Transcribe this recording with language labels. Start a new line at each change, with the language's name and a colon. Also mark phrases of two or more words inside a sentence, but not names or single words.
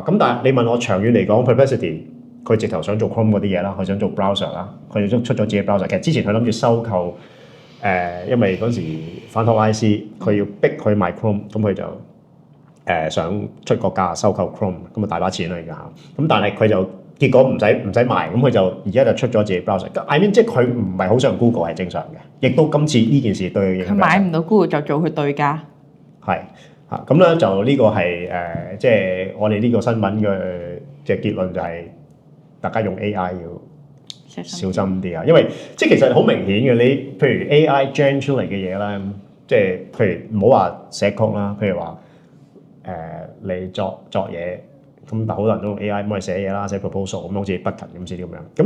Cantonese: 咁但係你問我長遠嚟講 Perplexity。佢直頭想做 Chrome 嗰啲嘢啦，佢想做 browser 啦，佢哋都出咗自己 browser。其實之前佢諗住收購因為嗰時反托拉斯佢要逼佢賣 Chrome，咁佢就想出個價收購 Chrome，咁啊大把錢啦而家嚇。咁但係佢就結果唔使賣，咁佢就而家就出咗自己 browser。
English: I mean
Cantonese: 即係佢唔係好想 Google 係正常嘅，亦都今次呢件事對佢影響。佢買唔到 Google 就做佢對家。係嚇，咁咧就呢個係即係我哋呢個新聞嘅結論就係。大家用 AI 要小心啲啊，因為即係其實好明顯嘅，你譬如
English: AI generate
Cantonese: 出嚟嘅嘢咧，即係譬如唔好話寫曲啦，譬如話你作嘢，咁但好多人都用 AI 幫你寫嘢啦，寫 proposal 咁好似 Button 咁似啲咁樣。